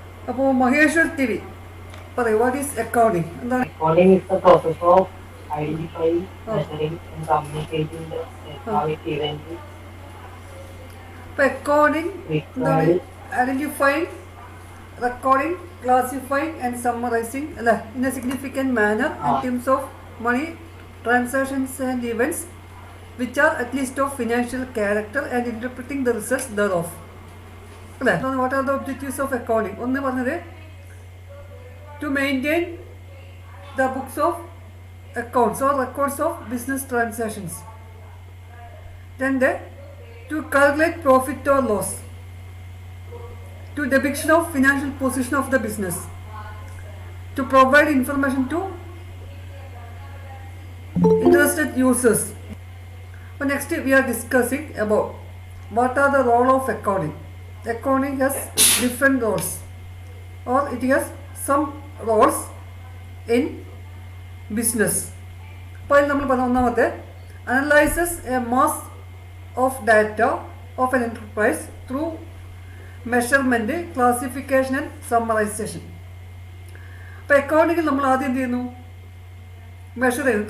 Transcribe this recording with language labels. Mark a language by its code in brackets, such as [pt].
[en] അപ്പോൾ മഹേശ്വർ TV പറയൂ, what is accounting? [ml] എന്താണ് [en] Accounting is the process of identifying, measuring, and communicating the economic events [ml] ഇപ്പോൾ accounting എന്താണ്? [en] Identifying, recording, classifying and summarising അല്ലേ, in a significant manner in terms of money transactions and events which are at least of financial character and interpreting the results thereof അല്ലേ. What are the objectives of accounting? [ml] ഒന്ന് പറഞ്ഞത് [en] to maintain the books of accounts or records of business transactions. Then to calculate profit or loss, to depiction of financial position of the business, to provide information to interested users. But next we are discussing about what are the role of accounting. Accounting has different roles, or it has some roles in business. [ml] അപ്പോൾ നമ്മൾ പറഞ്ഞ ഒന്നാമത്തെ, [en] Analyses a mass of data of an enterprise through measurement, classification and summarisation. [ml] അപ്പോൾ അക്കൗണ്ടിങ്ങിൽ നമ്മൾ ആദ്യം എന്ത് ചെയ്യുന്നു? Measure ചെയ്യുന്നു.